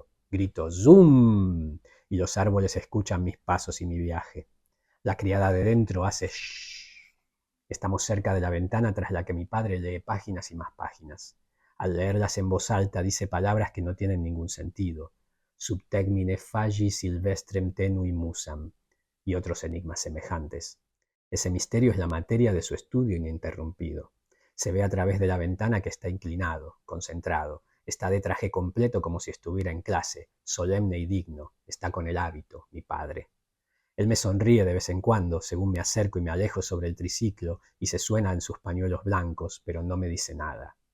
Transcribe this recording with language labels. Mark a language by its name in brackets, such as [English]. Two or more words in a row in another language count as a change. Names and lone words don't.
[Spanish] Grito ¡Zum! Y los árboles escuchan mis pasos y mi viaje. La criada de dentro hace shh. Estamos cerca de la ventana tras la que mi padre lee páginas y más páginas. Al leerlas en voz alta dice palabras que no tienen ningún sentido. [Latin] Subtermine fagi silvestrem tenui musam [Spanish] y otros enigmas semejantes. Ese misterio es la materia de su estudio ininterrumpido. Se ve a través de la ventana que está inclinado, concentrado, está de traje completo como si estuviera en clase, solemne y digno, está con el hábito, mi padre. Él me sonríe de vez en cuando, según me acerco y me alejo sobre el triciclo, y se suena en sus pañuelos blancos, pero no me dice nada.